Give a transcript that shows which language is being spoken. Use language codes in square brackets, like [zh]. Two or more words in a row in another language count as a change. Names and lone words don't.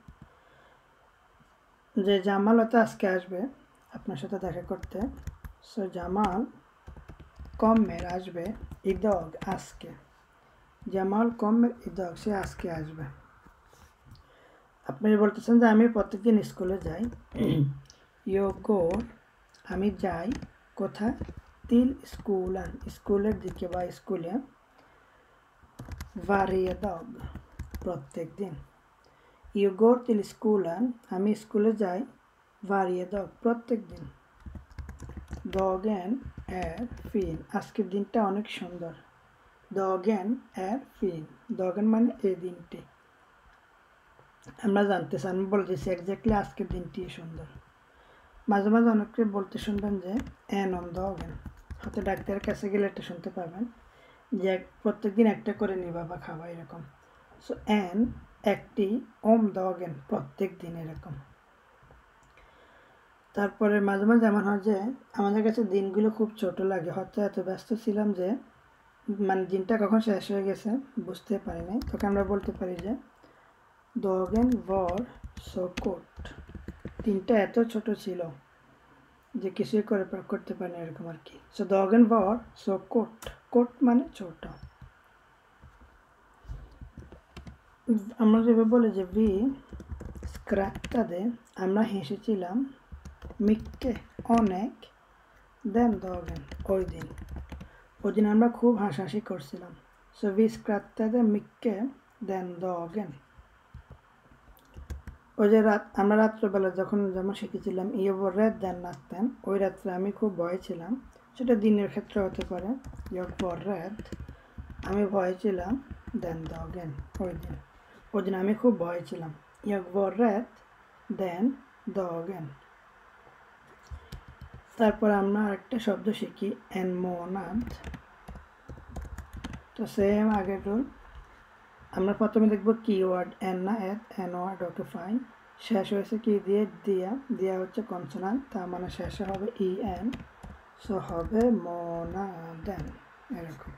[bn] যে জামাল হয়তো আজকে আসবে আপনার সাথে দেখা করতে, সো জামাল কমের আসবে, ইদগ আজকে, জামাল [sv] kommer idag [bn] সে আজকে আসবে। আপনি বলতেছেন যে আমি প্রত্যেকদিন স্কুলে যাই, [sv] jag går, [bn] আমি যাই, কোথায়, [sv] till skolan, [bn] স্কুলের দিকে বা স্কুলে, [sv] varje dag, [bn] প্রত্যেক দিন। [sv] jag går till skolan, [bn] আমি স্কুলে যাই, [sv] varje dag, [bn] প্রত্যেক দিন। [sv] dagen är fin, [bn] আজকের দিনটা অনেক সুন্দর, [sv] dagen är fin, dagen [bn] মানে এই দিনটি। আমরা জানতেছি, আমি বলে দিচ্ছি এক্স্যাক্টলি আজকের দিনটি সুন্দর। মাঝে মাঝে অনেকে বলতে শুনবেন যে [sv] en om dagen, [bn] হয়তো ডাক্তারের কাছে গেলে এটা শুনতে পাবেন যে প্রত্যেকদিন একটা করে নিবা বা খাওয়া এরকম। সো এন একটি, [sv] om dagen [bn] প্রত্যেক দিন এরকম। তারপরে মাঝে মাঝে এমন হয় যে আমাদের কাছে দিনগুলো খুব ছোট লাগে, হয়তো এত ব্যস্ত ছিলাম যে মানে দিনটা কখন শেষ হয়ে গেছে বুঝতে পারি নাই, তখন আমরা বলতে পারি যে [sv] dagen var så kort, [bn] দিনটা এত ছোট ছিল যে কিছুই করতে পারি না এরকম আর কি। [sv] সো dagen var så kort, kort [bn] মানে ছোট। আমরা যেভাবে বলি যে [sv] vi skrattade, [bn] আমরা হেসেছিলাম, mycket অনেক, [sv] den dagen [bn] ওই দিন, ওই দিন আমরা খুব হাসাহাসি করছিলাম। [sv] সো vi skrattade mycket den dagen। [bn] ওই যে আমরা রাত্রেবেলা যখন যেমন শিখেছিলাম [sv] jag var rädd den natten, [bn] ওই রাত্রে আমি খুব ভয় ছিলাম, সেটা দিনের ক্ষেত্রে হতে পারে, [sv] jag var rädd, [bn] আমি ভয় ছিলাম, [sv] den dagen [bn] ওই দিন, ওই দিন আমি খুব ভয় ছিলাম, [sv] jag var rädd den dagen। [bn] তারপর আমরা আরেকটা শব্দ শিখি [sv] en månad। [bn] তো সেম আগের রুল, আমরা প্রথমে দেখব কিওয়ার্ড এন না এড, এন ওয়ার্ড, [en] okay fine. [bn] শেষ হয়েছে কি দিয়ে, দিয়া হচ্ছে কনসোনান্ট, তার মানে শেষে হবে ই এন, সো হবে মোনাদেন এরকম।